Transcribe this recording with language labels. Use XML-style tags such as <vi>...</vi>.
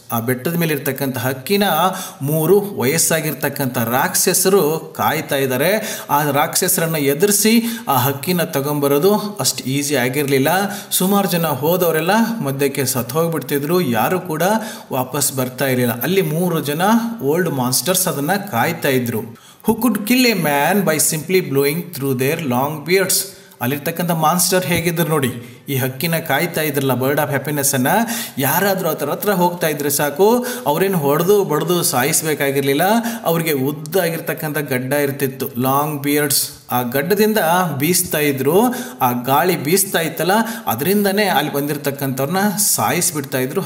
<kn>ಆ ಬೆಟ್ಟದ ಮೇಲೆ ಇರ್ತಕ್ಕಂಥ ಹಕ್ಕಿನ 3 ವಯಸ್ಸಾಗಿರ್ತಕ್ಕಂಥ ರಾಕ್ಷಸರು ಕಾಯ್ತಾ ಇದ್ದಾರೆ. ಆ ರಾಕ್ಷಸರನ್ನು ಎದುರಿಸಿ ಆ ಹಕ್ಕಿನ ತಗೊಂಬರೋದು ಅಷ್ಟು ಈಸಿ ಆಗಿರಲಿಲ್ಲ. ಸುಮಾರು ಜನ ಹೋದವರೆಲ್ಲ ಮಧ್ಯಕ್ಕೆ ಸತ್ತು ಹೋಗ್ಬಿಡ್ತಿದ್ರು, ಯಾರು ಕೂಡ ವಾಪಸ್ ಬರ್ತಾ ಇರಲಿಲ್ಲ. ಅಲ್ಲಿ 3 ಜನ ಓಲ್ಡ್ ಮಾನ್ಸ್ಟರ್ಸ್ ಅದನ್ನು ಕಾಯ್ತಾ ಇದ್ರು.</kn> <en>who could kill a man by simply blowing through their long beards.</en> <kn>ಅಲ್ಲಿರ್ತಕ್ಕಂಥ ಮಾನ್ಸ್ಟರ್ ಹೇಗಿದ್ರು ನೋಡಿ, ಈ ಹಕ್ಕಿನ ಕಾಯ್ತಾ ಇದ್ರಲ್ಲ ಬರ್ಡ್ ಆಫ್ ಹ್ಯಾಪಿನೆಸ್ಸನ್ನು, ಯಾರಾದರೂ ಅದರ ಹತ್ರ ಹೋಗ್ತಾ ಇದ್ರೆ ಸಾಕು, ಅವರೇನು ಬಡ್ದು ಸಾಯಿಸಬೇಕಾಗಿರಲಿಲ್ಲ. ಅವ್ರಿಗೆ ಉದ್ದಾಗಿರ್ತಕ್ಕಂಥ ಗಡ್ಡ ಇರ್ತಿತ್ತು,</kn> <en>Long beards.</en> <kn>ಆ ಗಡ್ಡದಿಂದ ಬೀಸ್ತಾ ಇದ್ರು, ಆ ಗಾಳಿ ಬೀಸ್ತಾ ಇತ್ತಲ್ಲ, ಅದರಿಂದನೇ ಅಲ್ಲಿ ಬಂದಿರತಕ್ಕಂಥವ್ರನ್ನ ಸಾಯಿಸಿಬಿಡ್ತಾ ಇದ್ರು.</kn>